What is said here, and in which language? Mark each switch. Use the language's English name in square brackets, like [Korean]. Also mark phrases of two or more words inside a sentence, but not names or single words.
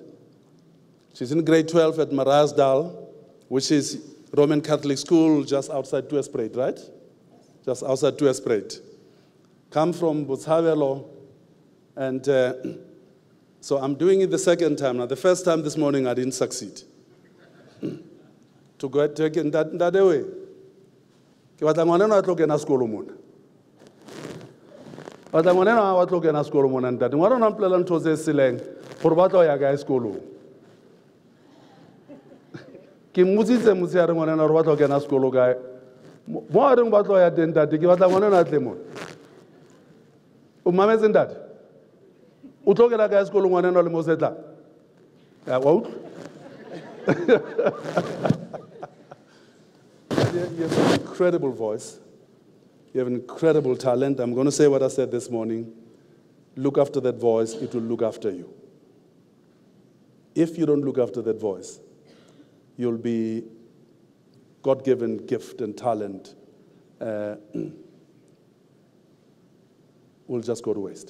[English] She's in grade 12 at Marasdal, which is Roman Catholic school just outside Tuespruit, right? Just outside Tuespruit. Come from Botshabelo, and so I'm doing it the second time. Now, the first time this morning, I didn't succeed. To go take it that way. [Southern Sotho] Ke batla ngwana a tlo kena sekolo mona. Batla ngwana a tlo kena sekolo mona ntate. Ngwana o mplela ntho tse seleng gore ba tlo ya ka sekolong. Ke mmutsitse motshehare ngwana gore ba tlo kena sekolo kae. Mo a reng ba tlo ya teng ntate, ke batla ngwana a tle mona. O mametse ntate? O tlo kena kae sekolo ngwana o le mo setla? Ya wa utlwa? [English] You have an incredible voice. You have an incredible talent. I'm going to say what I said this morning. Look after that voice, it will look after you. If you don't look after that voice, you'll be God-given gift and talent will just go to waste.